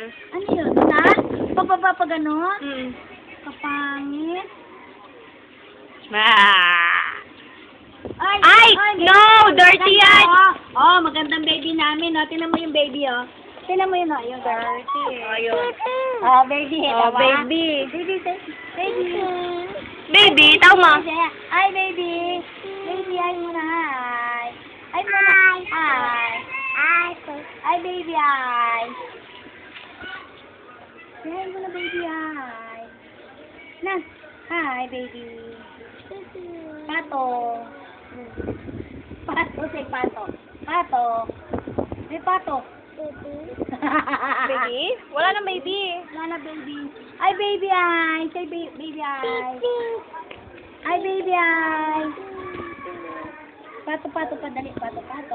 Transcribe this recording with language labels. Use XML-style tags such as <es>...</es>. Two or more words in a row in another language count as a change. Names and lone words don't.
<tl>Ano yun? Na? Pababa pa gano'n? Mm. Kapangit. Ah. Ay! Ay! No! Dirty yan! Oh, magandang baby namin, oh. Tingnan mo yung baby, oh. Tingnan mo yun, oh. Yung dirty. Ayun. Oh, baby. Oh, diba? baby. Baby, baby. Baby, tama. Hi, baby. Baby, hi muna, hi. Hi muna. Hi. Hi, baby, hi. Hi muna, baby, hi. Na. Hi, baby. Pato. Pato, say pato. Pato. Say pato. Baby? Wala na baby. Wala na, baby. Hi, baby, hi. Say baby, hi. Hi, baby, hi. Pato, pato, padali.</tl>